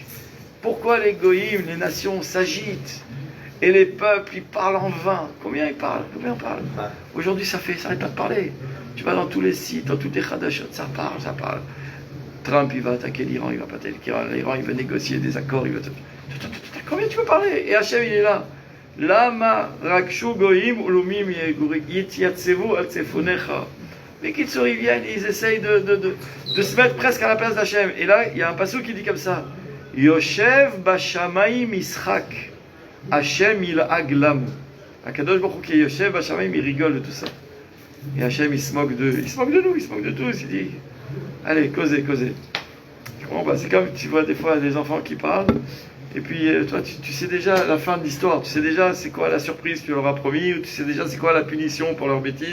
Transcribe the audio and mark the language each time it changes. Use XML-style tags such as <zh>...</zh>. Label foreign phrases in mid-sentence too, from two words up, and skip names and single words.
<fr>Pourquoi les Goyim, les nations s'agitent et les peuples, ils parlent en vain? Combien ils parlent? Combien on parle? Aujourd'hui, ça arrête pas de parler. Tu vas dans tous les sites, dans toutes les Khadashot, ça parle. Trump, il va attaquer l'Iran, il va pas attaquer l'Iran, il va négocier des accords, il va... Combien tu peux parler? Et Hachem, il est là.</fr> <he>למה רגשו גוים ולאמים יהגו ריק יתיצבו על צפוניך.</he> <fr>Mais qu'ils ils viennent, ils essayent de se mettre presque à la place d'Hachem. Et là, il y a un passage qui dit comme ça.</fr> <he>יושב בשמים ישחק.</he> <fr>Hachem il aglam.</fr> <he>הקדוש ברוך הוא</he> <fr>qui est</fr> <he>יושב בשמים,</he> <fr>il rigole de tout ça. Et Hachem il se moque de nous, il se moque de tous. Il dit, allez, causez. Bon, bah, c'est comme tu vois des fois des enfants qui parlent. Et puis toi, tu sais déjà la fin de l'histoire, tu sais déjà c'est quoi la surprise que tu leur as promis, ou tu sais déjà c'est quoi la punition pour leur bêtise.</fr>